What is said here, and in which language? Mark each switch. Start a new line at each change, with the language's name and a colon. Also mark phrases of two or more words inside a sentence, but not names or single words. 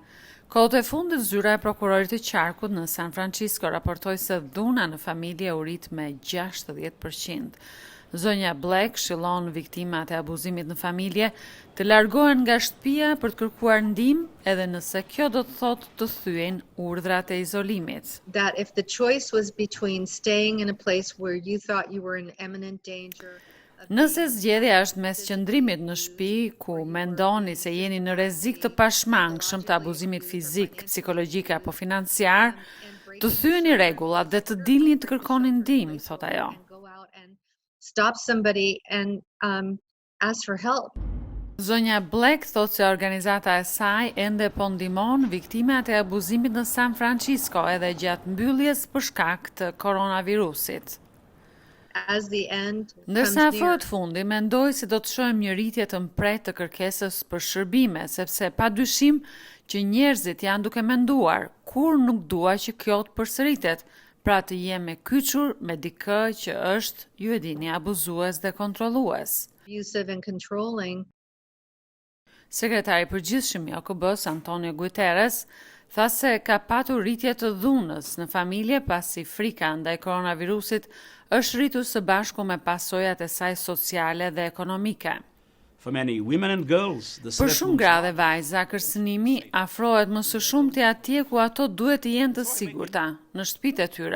Albanian: Kohët e fundit, zyra e prokurorit të qarkut në San Francisco raportoi se dhuna në familje u rrit me 60%. Zonja Black këshillon viktimat e abuzimit në familje të largohen nga shtëpia për të kërkuar ndihmë, edhe nëse kjo do të thotë të thyen urdhrat e izolimit.
English: That if the choice was between staying in a place where you thought you were in imminent danger.
Albanian: Nëse zgjedhja është mes qëndrimit në shtëpi ku mendoni se jeni në rrezik të pashmangshëm të abuzimit fizik, psikologjik apo financiar, të thyeni rregullat dhe të dilni të kërkoni ndihmë, thot ajo.
English: Stop somebody and ask for help.
Albanian: Zonja Black thot se organizata e saj ende po ndihmon viktimat e abuzimit në San Francisco edhe gjatë mbylljes për shkak të koronavirusit. Ndërsa afrohet fundi, mendoj se do të shohim një rritje të mpret të kërkesës për shërbime, sepse padyshim që njerëzit janë duke menduar, kur nuk dua që kjo të përsëritet, pra të jem me kyçur me dikë që është, ju e dini, abuzues dhe kontrollues.
English: Abusive and controlling.
Albanian: Sekretari i përgjithshëm i OKB-s, Antonio Guterres, tha se ka patur rritje të dhunës në familje pasi frika ndaj koronavirusit është rritur së bashku me pasojat e saj sociale dhe ekonomike. Për shumë gra dhe vajza, kërcënimi afrohet më së shumti atje ku ato duhet të jenë të sigurta, në shtëpitë e tyre.